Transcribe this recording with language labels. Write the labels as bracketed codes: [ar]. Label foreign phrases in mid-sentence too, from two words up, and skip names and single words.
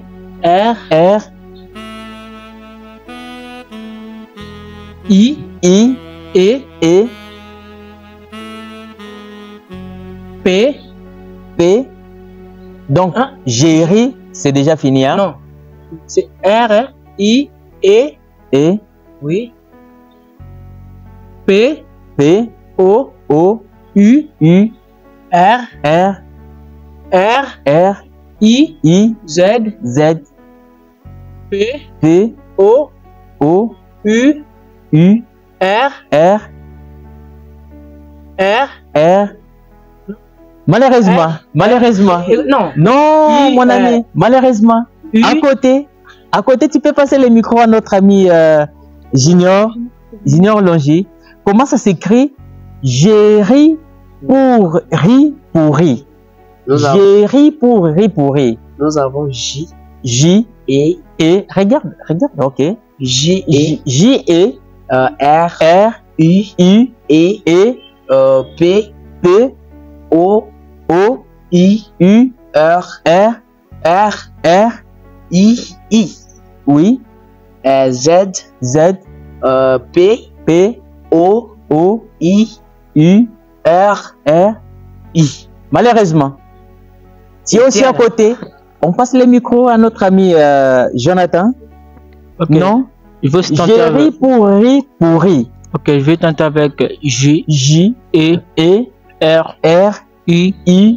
[fr] R I E P. Donc, j'ai ri, c'est déjà fini, hein? Non, c'est R I E. Oui. P O U R R, I, Z, P, O, U, R, Malheureusement. Non, mon ami, malheureusement. À côté, tu peux passer le micro à notre ami Junior Longy. Comment ça s'écrit? J'ai ri pour ri pour ri. J'ai ri pour ri pour ri. Nous avons J, et regarde, ok. J, R, U, E, P, O, I, R, I, oui, Z, P, O, I, R, I. Malheureusement, si aussi à côté, on passe le micro à notre ami Jonathan. Okay. Non, je veux tenter j'ai ri pour ri. Ok, je vais tenter avec J, E, R, I,